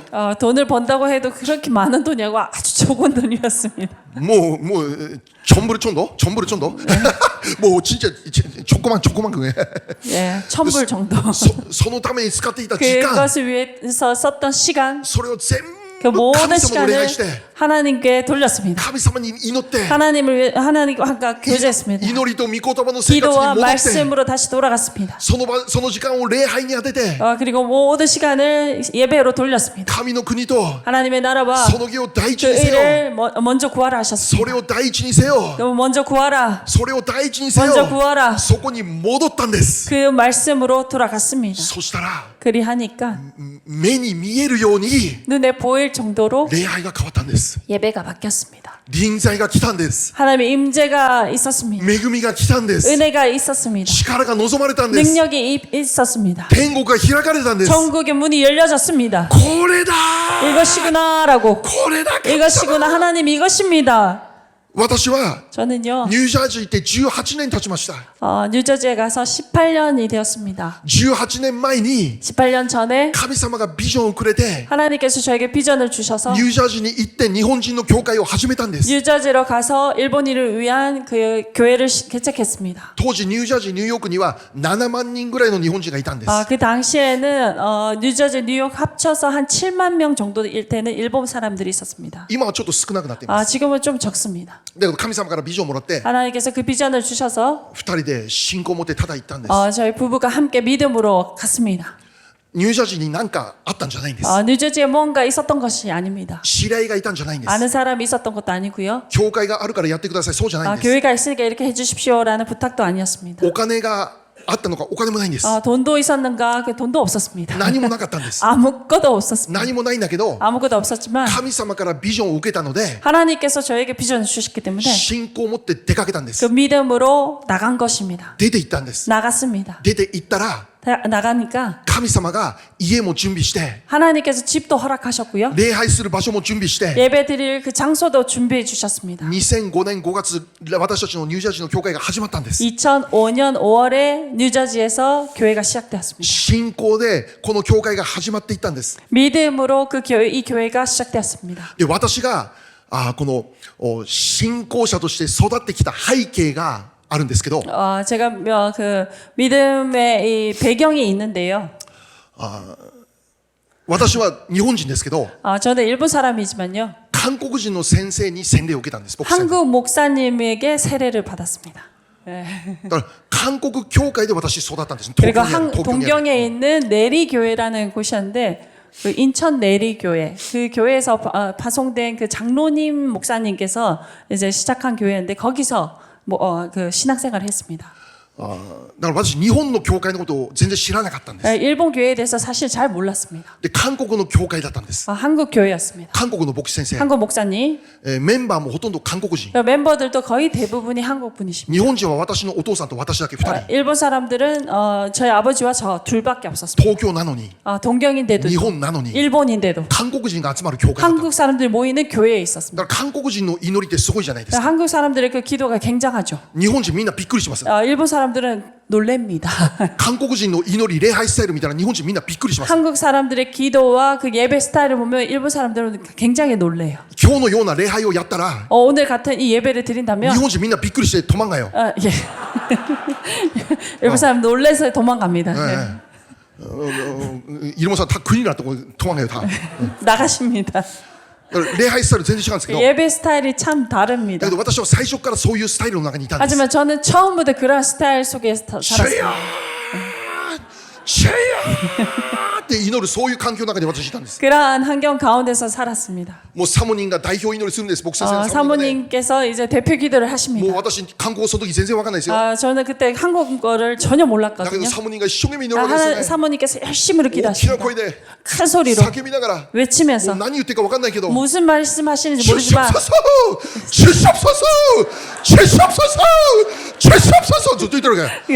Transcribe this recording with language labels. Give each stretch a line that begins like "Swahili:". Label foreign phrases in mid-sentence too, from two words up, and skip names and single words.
Korean: 돈을 번다고 해도 그렇게 많은 돈이라고 아주 적은 돈이었습니다. もう 전부를 정도? 뭐 진짜 조그만 그게. 예, 1,000불 정도.
Japanese: そのために使っていた時間、
Korean: 그것을 위해서 썼던 시간,
Japanese: それを全
Korean: 그 모든 감사함으로 시간을
Japanese: 礼拝して
Korean: 하나님께 돌렸습니다.
Japanese: 神様に祈って
Korean: 하나님과 교제했습니다.
Japanese: 祈りと御言葉の生活に
Korean: 기도와
Japanese: 戻って
Korean: 말씀으로 다시 돌아갔습니다.
Japanese: その時間を礼拝に当てて
Korean: 그리고 모든 시간을 예배로 돌렸습니다.
Japanese: 神の国と
Korean: 하나님의 나라와
Japanese: その義を第一
Korean: 그
Japanese: にせよ
Korean: 의를 먼저 구하라
Japanese: そ
Korean: 하셨습니다.
Japanese: れを第一にせよ
Korean: 그럼 먼저 구하라.
Japanese: それを第一にせ
Korean: 먼저
Japanese: よ
Korean: 구하라.
Japanese: そこに戻ったんです
Korean: 그 말씀으로 돌아갔습니다.
Japanese: そしたら
Korean: 그리하니까
Japanese: 目に見えるように
Korean: 눈에 보일 정도로
Japanese: 礼拝が変わったんです
Korean: 예배가 바뀌었습니다.
Japanese: 臨在が来たんです
Korean: 하나님의 임재가 있었습니다.
Japanese: 恵みが来たんです
Korean: 은혜가 있었습니다.
Japanese: 力が望まれたんです
Korean: 능력이 있었습니다.
Japanese: 天国が開かれたんです
Korean: 천국의 문이 열려졌습니다.
Japanese: これだ
Korean: 이것이구나라고
Japanese: これだ
Korean: 이것이구나 하나님 이것입니다.
Japanese: 私は
Korean: 저는요
Japanese: ニュージャージー行って18年経ちました
Korean: 뉴저지에 가서 18년이 되었습니다.
Japanese: 18 年前に
Korean: 18년 전에
Japanese: 神様がビジョンをくれて
Korean: 하나님께서 저에게 비전을 주셔서
Japanese: ニュージャージーに行って日本人の教会を始めたんです
Korean: 뉴저지로 가서 일본인을 위한 그 교회를 개척했습니다.
Japanese: 当時ニュージャージーニューヨークには7万人ぐらいの日本人がいたんです
Korean: 그 당시에는 뉴저지, 뉴욕 합쳐서 한 7만 명 정도 일 때는 일본 사람들이 있었습니다.
Japanese: 今はちょっと少なくなっています
Korean: 지금은 좀 적습니다.
Japanese: だけど神様からビジョンをもらって
Korean: 하나님께서 그 비전을 주셔서
Japanese: 2 人で信仰を持ってただ行ったんです
Korean: 저희 부부가 함께 믿음으로 갔습니다.
Japanese: ニュージャージーに何かあったんじゃないんです
Korean: 뉴저지에 뭔가 있었던 것이 아닙니다.
Japanese: 知り合いがいたんじゃないんです
Korean: 아는 사람이 있었던 것도 아니고요.
Japanese: 教会があるからやってくださいそうじゃないんです
Korean: 교회가 있으니까 이렇게 해주십시오라는 부탁도 아니었습니다.
Japanese: お金があったのかお金もないんです
Korean: 돈도 있었는가? 그 돈도 없었습니다.
Japanese: 何もなかったんです
Korean: 아무것도 없었습니다.
Japanese: 何もないんだけど
Korean: 아무것도 없었지만
Japanese: 神様からビジョンを受けたので
Korean: 하나님께서 저에게 비전을 주셨기 때문에
Japanese: 信仰を持って出かけたんで
Korean: 그
Japanese: す
Korean: 믿음으로 나간 것입니다.
Japanese: 出て行ったんです
Korean: 나갔습니다.
Japanese: 出て行ったら
Korean: 나가니까
Japanese: 神様が家も準備して
Korean: 하나님께서 집도 허락하셨고요.
Japanese: 礼拝する場所も準備して
Korean: 예배 드릴 그 장소도 준비해 주셨습니다.
Japanese: 2005 年5月私たちのニュージャージーの教会が始まったんです
Korean: 2005년 5월에 뉴저지에서 교회가 시작되었습니다.
Japanese: 信仰でこの教会が始まっていったんです
Korean: 믿음으로 이 교회가 시작되었습니다.
Japanese: で私がこの信仰者として育ってきた背景があるんですけど
Korean: 제가 그 믿음의 이 배경이 있는데요.
Japanese: 私は日本人ですけど
Korean: 저는 일본 사람이지만요.
Japanese: 韓国人の先生に洗礼を受けたんです牧師先生
Korean: 한국 목사님에게 세례를 받았습니다.
Japanese: だから韓国教会で私育ったんです
Korean: 그리고
Japanese: 東京にある
Korean: 동경에 있는 내리교회라는 곳이었는데 그 인천 내리교회 그 교회에서 파송된 그 장로님 목사님께서 이제 시작한 교회인데 거기서 그 신학생활을 했습니다.
Japanese: だから私日本の教会のことを全然知らなかったんです
Korean: 일본 교회에 대해서 사실 잘 몰랐습니다.
Japanese: で韓国の教会だったんです
Korean: 한국 교회였습니다.
Japanese: 韓国の牧師先生
Korean: 한국 목사님
Japanese: メンバーもほとんど韓国人
Korean: 멤버들도 거의 대부분이 한국 분이십니다.
Japanese: 日本人は私のお父さんと私だけ2人
Korean: 일본 사람들은 저희 아버지와 저 둘밖에 없었습니다.
Japanese: 東京なのに
Korean: 동경인데도
Japanese: 日本なのに
Korean: 일본인데도
Japanese: 韓国人が集まる教会だった
Korean: 한국 사람들이 모이는 교회에
Japanese: だ
Korean: 있었습니다.
Japanese: から韓国人の祈りってすごいじゃないですか
Korean: 한국 사람들의 그 기도가 굉장하죠.
Japanese: 日本人みんなびっくりします
Korean: 일본 사람들은 놀랍니다.
Japanese: 韓国人の祈り礼拝スタイル見たら日本人みんなびっくりします
Korean: 한국 사람들의 기도와 그 예배 스타일을 보면 일본 사람들은 굉장히 놀래요.
Japanese: 今日のような礼拝をやったら
Korean: 오늘 같은 이 예배를 드린다면
Japanese: 日本人みんなびっくりして止まんがよ
Korean: 예. 일본 사람 놀래서 도망갑니다. 예. イルモさん 다 큰일 났다고 도망가요 다 나가십니다.
Japanese: だから礼拝スタイル全然違うんですけど
Korean: 예배 스타일이 참
Japanese: だ
Korean: 다릅니다.
Japanese: けど私は最初からそういうスタイルの中にいたんです
Korean: 하지만 저는 처음부터 그런 스타일 속에서 살았습니다.
Japanese: シェイヤーって祈るそういう環境の中に私いたんです
Korean: 그러한 환경 가운데서 살았습니다.
Japanese: もうサモニンが代表祈りするんです牧師先生のサモニンがね
Korean: 사모님께서 이제 대표 기도를
Japanese: もう
Korean: 하십니다.
Japanese: 私韓国語その時全然わかんないですよ
Korean: 저는 그때 한국어를 전혀
Japanese: だけど
Korean: 몰랐거든요.
Japanese: サモニンが一生懸命祈るわけですよね
Korean: 사모님께서 열심히
Japanese: 大きな
Korean: 기도하십니다.
Japanese: 声で
Korean: 큰 소리로
Japanese: 叫びながらもう
Korean: 외치면서
Japanese: 何言ってるかわかんないけど
Korean: 무슨 말씀하시는지 모르지만 주십소서 주십소서 주십소서 주십소서
Japanese: ずっと言ってるわけ